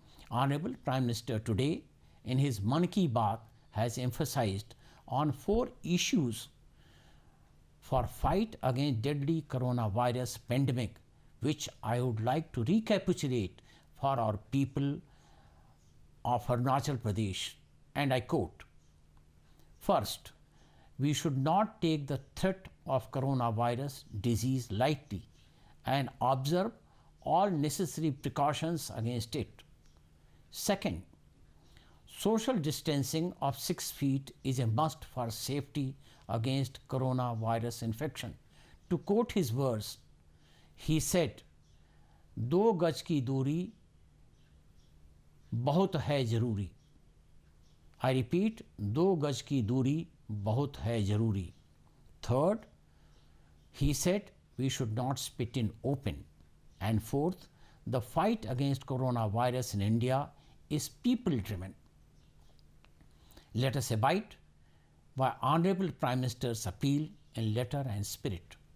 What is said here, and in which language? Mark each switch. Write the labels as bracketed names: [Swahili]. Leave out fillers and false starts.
[English] Honorable Prime Minister today in his Mann Ki Baat has emphasized on 4 issues for fight against deadly coronavirus pandemic, which I would like to recapitulate for our people of Arunachal Pradesh, and I quote, first, we should not take the threat of coronavirus disease lightly and observe all necessary precautions against it. Second, social distancing of 6 feet is a must for safety against coronavirus infection. To quote his words, he said, [Hindi] 2 गज की दूरी बहुत है ज़रूरी। [English] I repeat, [Hindi] 2 गज की दूरी बहुत है ज़रूरी। [English] Third, he said we should not spit in open. And fourth, the fight against coronavirus in India is people driven. Let us abide by Honorable Prime Minister's appeal in letter and spirit.